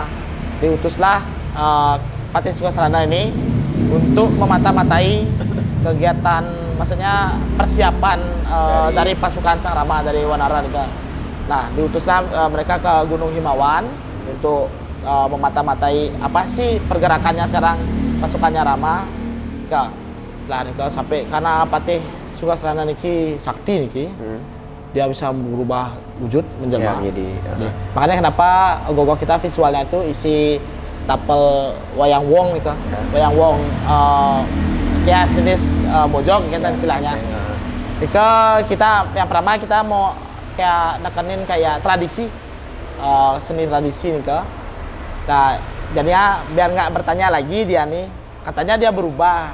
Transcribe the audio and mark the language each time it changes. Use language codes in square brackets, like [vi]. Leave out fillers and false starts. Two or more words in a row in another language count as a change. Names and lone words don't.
[id] Diutuslah Patih Sukasrana ini untuk memata-matai kegiatan, maksudnya persiapan dari pasukan Sang Rama dari Wanara. Nah, diutuslah mereka ke Gunung Himawan untuk memata-matai apa sih pergerakannya sekarang pasukannya Rama. Setelah sampai karena Patih Sukasrana niki sakti niki. Dia bisa berubah wujud menjelma. Makanya kenapa Ogogo kita visualnya itu isi tapel wayang wong nih, wayang wong kayak jenis bojong gitu istilahnya. Jika kita yang pertama kita mau kayak nekenin kayak tradisi seni tradisi nih Nah, jadinya biar nggak bertanya lagi dia nih, katanya dia berubah.